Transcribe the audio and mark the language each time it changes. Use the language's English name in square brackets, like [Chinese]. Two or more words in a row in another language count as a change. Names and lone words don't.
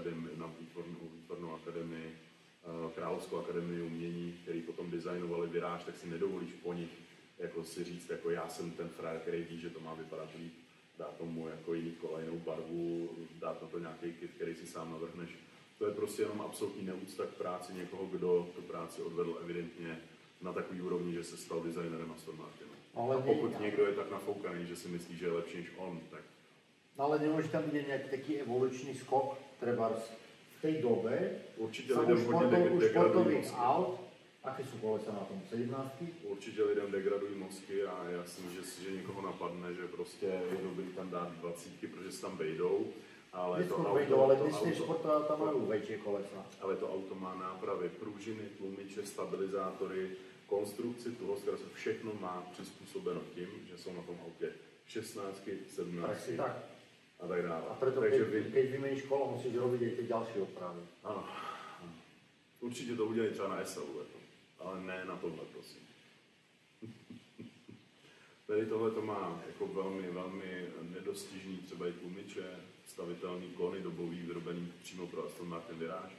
[Czech] výtvarnou akademii, Královskou akademii umění, který potom designovali Viráž, tak si nedovolíš po nich jako si říct, jako já jsem ten frajer, který ví, že to má vypadat líp, dá tomu jako jiný kola, jinou barvu, dát na to nějaký kit, který si sám navrhneš. To je prostě jenom absolutní neúcta k práci někoho, kdo tu práci odvedl evidentně na takový úrovni, že se stal designerem Aston Martinu. A pokud někdo je tak nafoukaný, že si myslí, že je lepší než on, tak... [Slovak] Ale nemôže tam byť nejaký taký evolučný skok, treba v tej dobe [Czech] určitě lidem hodně degradují mozky. [Slovak] Aut, aké sú kolesa na tom? 17? [Czech] Určitě lidem degradují mozky a já si myslím, že někoho napadne, že prostě je dobrý tam dát 20, protože se tam vejdou. [Slovak] Ale dnešní športová majú väčšie kolesa. [Czech] Ale to auto má nápravy, pružiny, tlumiče, stabilizátory, konstrukci toho zkrátka všechno má přizpůsobeno tím, že jsou na tom autě 16, 17. a tak dále. [Slovak] A preto keď vymeníš kolo, musíš robiť aj tie ďalšie opravy. [Czech] Ano. Určitě to udělají třeba na SLU, ale ne na tohle, prosím. Tady tohle to má jako velmi, velmi nedostižný třeba i tlumiče, stavitelný klony dobový, vyrobený přímo pro Aston Martin Virage.